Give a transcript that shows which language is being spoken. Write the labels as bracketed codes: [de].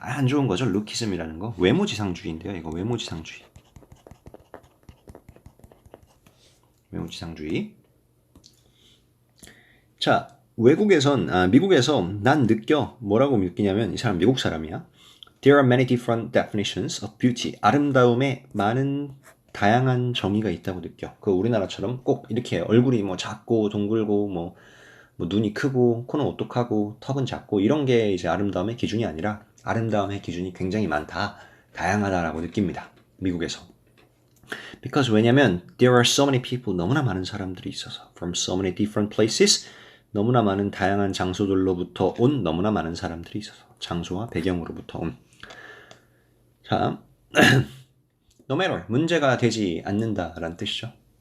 [ko] 안 좋은 거죠. 루키즘이라는 거. 외모지상주의인데요. 이거 외모지상주의. 외모지상주의. 자, 미국에서 난 느껴. 뭐라고 느끼냐면 이 사람 미국 사람이야. [en] There are many different definitions of beauty. [ko] 아름다움에 많은 다양한 정의가 있다고 느껴. 그 우리나라처럼 꼭 이렇게 얼굴이 뭐 작고 동글고 뭐 눈이 크고 코는 오똑하고 턱은 작고 이런 게 이제 아름다움의 기준이 아니라 아름다움의 기준이 굉장히 많다. 다양하다라고 느낍니다. 미국에서. Because 왜냐면 [en] there are so many people [ko] 너무나 많은 사람들이 있어서 [en] from so many different places [ko] 너무나 많은 다양한 장소들로부터 온 너무나 많은 사람들이 있어서 장소와 배경으로부터 온 자, [en] no matter [ko] 문제가 되지 않는다라는 뜻이죠.